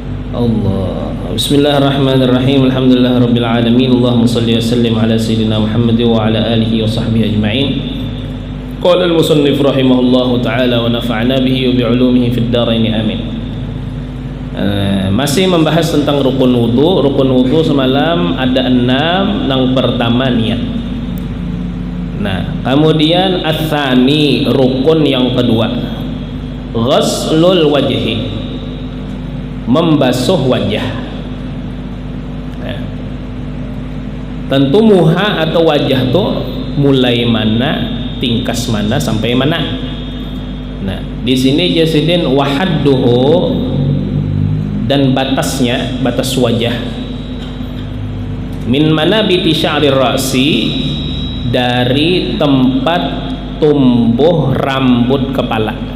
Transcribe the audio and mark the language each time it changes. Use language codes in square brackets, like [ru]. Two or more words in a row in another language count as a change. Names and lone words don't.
[ar] Allah. بسم الله الرحمن الرحيم. الحمد لله رب العالمين. اللهم صل وسلم على سيدنا محمد وعلى آله وصحبه أجمعين. قال المصنف رحمه الله تعالى ونفعنا به وبعلومه في الدارين آمين. [id] Masih membahas tentang rukun wudu. Rukun wudu semalam ada 6. Yang pertama niat. Nah, kemudian ats-tsani, rukun yang kedua, [ar] غسل الوجه, [id] membasuh wajah. Nah, tentu muha atau wajah tuh mulai mana, tingkas mana sampai mana. Nah, di sini [ar] جاسدين وحده, [id] dan batasnya, batas wajah, [ar] من منابت شعر الرأس, [id] dari tempat tumbuh rambut kepala.